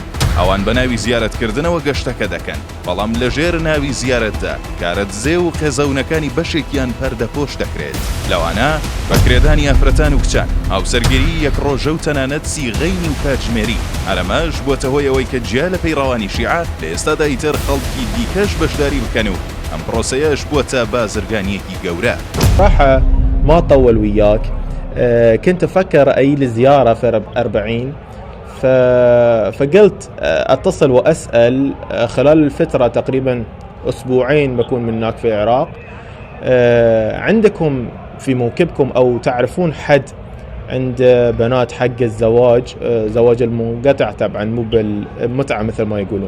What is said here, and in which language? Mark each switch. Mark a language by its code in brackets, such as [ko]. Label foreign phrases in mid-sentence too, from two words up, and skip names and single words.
[ckb] ئەوان بە ناوی زیارەتکردنەوە گەشتەکە دەکەن، بەڵام لەژێر ناوی زیارەتدا کارەتزێ و خێزەونەکانی بەشێکیان پەردەپۆش دەکرێت. لەوانە بەکرێدانی ئافرەتان و کچان، هاوسەرگیری یەک ڕۆژە و تەنانەت سیغەی نیو کاتژمێری. ئەرەمەش بووەتە هۆی ئەوەی کە جیا لە پەیڕەوانی شیعە لە ئێستادا ئیتر خەڵکی دیکەش بەشداری بکەن و ئەم پرۆسەیەش بووەتە بازرگانیەکی گەورە. [ar] صراحة ما طول وياك، كنت أفكر أي لزيارة في 40، فقلت أتصل وأسأل. خلال الفترة تقريبا أسبوعين بكون من هناك في العراق. عندكم في موكبكم أو تعرفون حد عند بنات حق الزواج، زواج المنقطع طبعا مو بالمتعة مثل ما يقولون؟